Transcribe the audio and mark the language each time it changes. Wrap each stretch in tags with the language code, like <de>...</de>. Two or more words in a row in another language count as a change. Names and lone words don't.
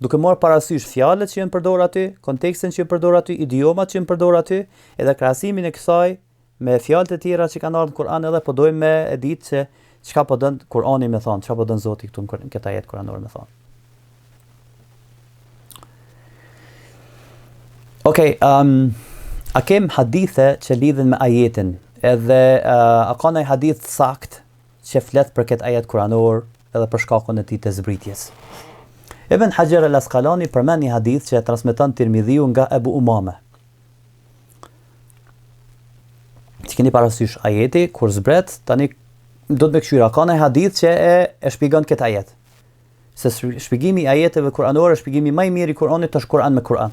<sq>duke marrë parasysh fjalët që janë përdorur aty, kontekstin që janë përdorur aty, idiomat që janë përdorur aty, edhe krahasimin e kësaj me fjalët e tjera që kanë ardhur në Kur'an, edhe po dojmë me e ditë se çka po don Kur'ani me thon, çka po don Zoti këtu në këtë ajet kuranor me thon. Okej, a kem hadithe që lidhen me ajetin, edhe a ka ndonjë hadith sakt që flet për këtë ajet kuranor edhe për shkakun e tij të zbritjes. Ibn Hajar al-Asqalani përmend një hadith që e transmeton Tirmidhiu nga Ebu Umame. Që keni parasysh ajeti kur zbret, tani do të më këshyra, ka një hadith që e shpjegon këtë ajet. Se shpjegimi i ajeteve kuranore, shpjegimi më i mirë i Kuranit është Kur'an me Kur'an.</sq>